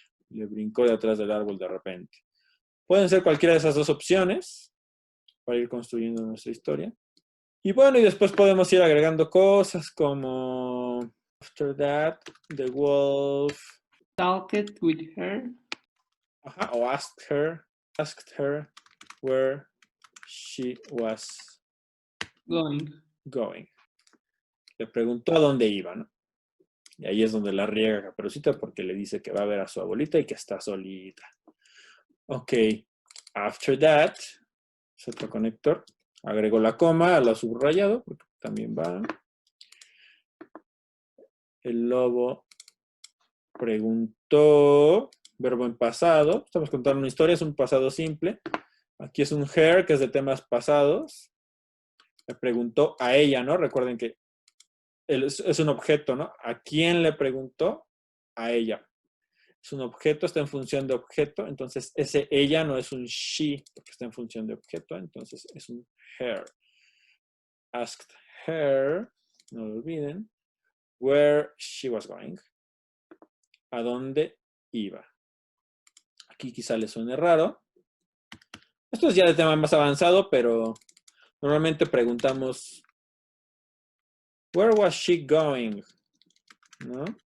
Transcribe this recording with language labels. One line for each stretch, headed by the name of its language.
Spanish: Le brincó de atrás del árbol de repente. Pueden ser cualquiera de esas dos opciones para ir construyendo nuestra historia. Y bueno, y después podemos ir agregando cosas como
English: after that, the wolf talked with her. Ajá, o asked her where she was going.
Spanish: Le preguntó a dónde iba, ¿no? Y ahí es donde la riega Caperucita porque le dice que va a ver a su abuelita y que está solita. Ok. After that, es otro conector. Agrego la coma a lo subrayado porque también va. El lobo preguntó, verbo en pasado. Estamos contando una historia, es un pasado simple. Aquí es un her, que es de temas pasados. Le preguntó a ella, ¿no? Recuerden que es un objeto, ¿no? ¿A quién le preguntó? A ella. Es un objeto, está en función de objeto, entonces ese ella no es un she, porque está en función de objeto, entonces es un her.
English: Asked her,
Spanish: no lo olviden,
English: where she was going.
Spanish: ¿A dónde iba? Aquí quizá le suene raro. Esto es ya de tema más avanzado, pero normalmente preguntamos
English: where was she going?
Spanish: ¿No?